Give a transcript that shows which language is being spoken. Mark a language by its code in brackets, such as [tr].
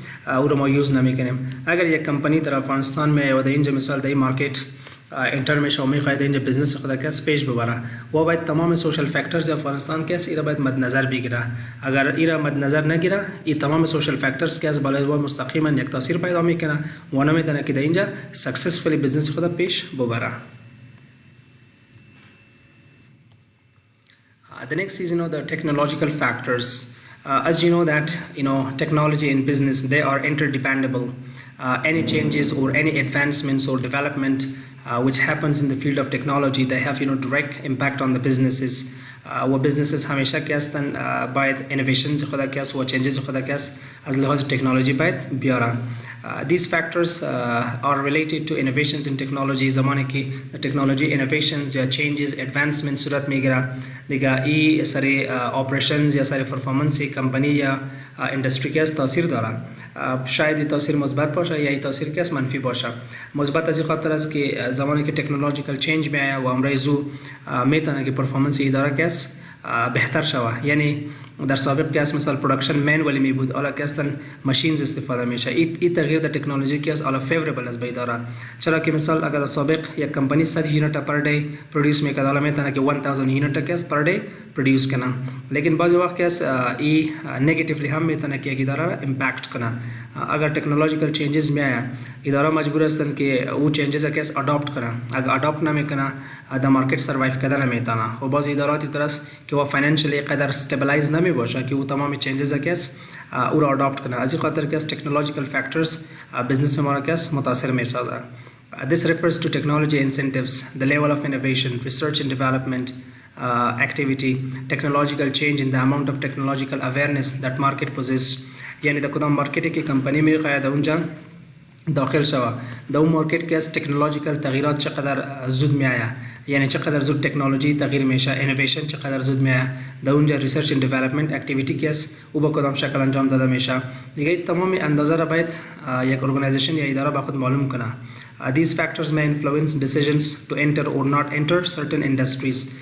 [fa] او رو ما یوز نمیکنیم اگر یک کمپانی در افغانستان می و در اینجا مثال در مارکت انتر میشه و میخواید اینجا بزنس خود کس پیش ببره و باید تمام سوشل فاکتورز افغانستان کس ایرا باید مد نظر بگیره اگر ایرا مد نظر نگیره این تمام سوشل فاکتورز که از بالای و مستقیما یک تاثیر پیدا میکنه و نمیتونه که در اینجا سکسسفولی بزنس خود پیش ببره. [en] The next is the technological factors. As you know that technology and business they are interdependable. Any changes or any advancements or development which happens in the field of technology they have direct impact on the businesses. [fa] و businesses همیشه که هستن باید innovations خدا که است و changes خدا که است از لحاظ تکنولوژی باید بیاره. [en] These factors are related to innovations in technology. [fa] زمانی که technology innovations یا changes advancements صورت میگیره دیگه ای سری operations یا سری performance کمپانی یا industry که است تاثیر داره. شاید تاثیر مثبت باشه یا تاثیر که است منفی باشه. مثبت از خاطر است که زمانی که technological change میایه و امروز زو میتونه که performance اداره که است بهتر شوه یعنی در سابق که مثلا پروداکشن مانولی می بود حالا که اصلا ماشینز استفاده میشه این تغییر در تکنولوژی که حالا فیوریبل از بیداره چرا که مثلا اگر سابق یک کمپانی 100 یونیت پر دی پرودوس میکرد حالا میتونه که 1000 یونیت که پر دی پرودوس کنه لیکن بعضی وقت که این نگاتیولی هم میتونه که یک اداره امپکت کنه اگر ټیکنالوژیکل چینجز میایه اداره مجبور هستن که او چینجز که اډاپټ کنه اگر اډاپټ نمیکنه د مارکت سروایو کردن نمیتونه و بعضی ادارات درست که و فاینانشلی قدر استابیلایز نمی باشه که او تمام چینجز که او را اډاپټ کنه از این خاطر که ټیکنالوژیکل فاکتورز بزنس ما را که متاثر میسازه. [en] This refers to technology incentives, the level of innovation, research and development activity, technological change in the amount of technological awareness that market possesses. [fa] یعنی در کدام مارکتی که کمپانی میخواهد اونجا داخل شوه در اون مارکت که از تکنولوژیکل تغییرات چقدر زود میآید یعنی چقدر زود تکنولوژی تغییر میشه اینویشن چقدر زود میآید در اونجا ریسرچ اند دیولپمنت اکتیویتی که است او با کدام شکل انجام داده میشه دیگه تمام اندازه را باید یک ارگانایزیشن یا اداره با خود معلوم کنه. [en] These factors may influence decisions to enter or not enter certain industries.